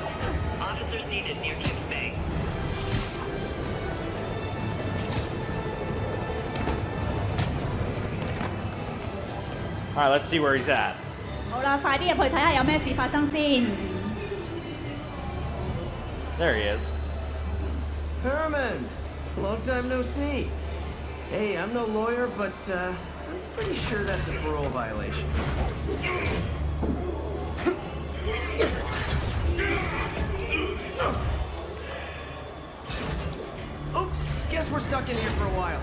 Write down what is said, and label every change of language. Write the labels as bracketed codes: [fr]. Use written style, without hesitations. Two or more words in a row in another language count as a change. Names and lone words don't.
[en] Officers needed near Kiss Bay. All right, let's see where he's at. [yue] 好啦，快啲入去睇下有咩事發生先。 [en] There he is. Herman! Long time no see. Hey, I'm no lawyer, but I'm pretty sure that's a parole violation. Oops, guess we're stuck in here for a while.